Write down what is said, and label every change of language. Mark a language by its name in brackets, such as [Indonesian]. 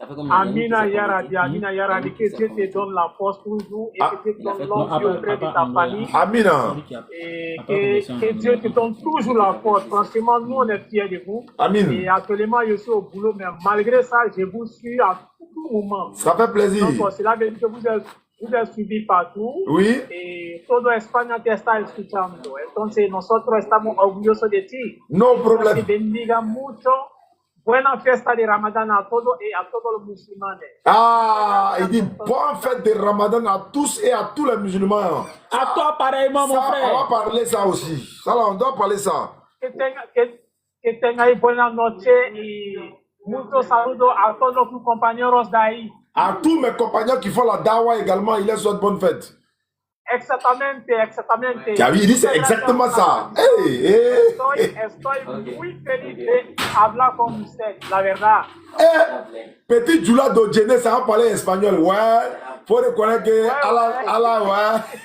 [French] Amina Yaradi, que Dieu te donne la force toujours et que Dieu te donne l'homme auprès de ta famille. Amina. Et que Dieu te donne toujours la force. Franchement, nous, on est fiers de vous. Amin. Et actuellement, je suis au boulot, mais malgré ça, je vous suis à tout moment. Ça fait plaisir. Donc, cela veut dire que vous êtes suivis partout. Oui. [Spanish] Y todo España te está escuchando. Entonces, nosotros estamos orgullosos de ti. [English] No problem. [Spanish] Que bendiga mucho. Buena fiesta de Ramadan a todos [French] et à tous les musulmans. Ah, il dit bonne fête de Ramadan à tous et à tous les musulmans. À toi pareillement, mon frère. On va parler ça aussi. Ça, là, on doit parler ça. [Spanish] Que tengáis buena noche y muchos saludos a todos los compañeros de ahí. [French] À tous mes compagnons qui font la dawa également, il les souhaite bonne fête. [Spanish] Exactamente. [French] Il dit c'est exactement ça. Hey. [Spanish] Estoy muy feliz de hablar con usted, la verdad. [French] Petit Jula Dojene, ça va parler espagnol. Ouais, faut reconnaître que Allah, ouais.